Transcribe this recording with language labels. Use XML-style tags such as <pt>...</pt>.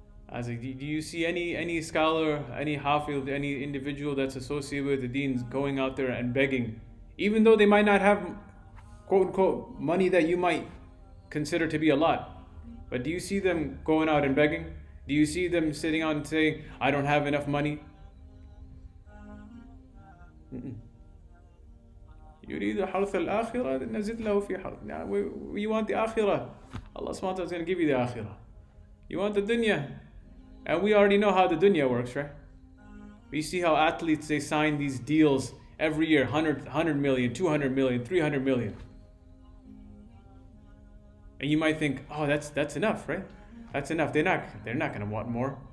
<en>I was like, do you see any scholar, any hafiz, any individual that's associated with the deen going out there and begging, even though they might not have quote unquote money that you might consider to be a lot, but do you see them going out and begging? Do you see them sitting out and saying, I don't have enough money?</en> <ar>يريد حرث الآخرة نزد له في حرث.</ar> <en>Now you want the akhirah, Allah subhanahu wa ta'ala is going to give you the akhirah. You want the dunya, and we already know how the dunya works, right? We see how athletes, they sign these deals every year, 100 million, 200 million, 300 million. And you might think, oh, that's enough, right? That's enough. They're not going to want more.</en>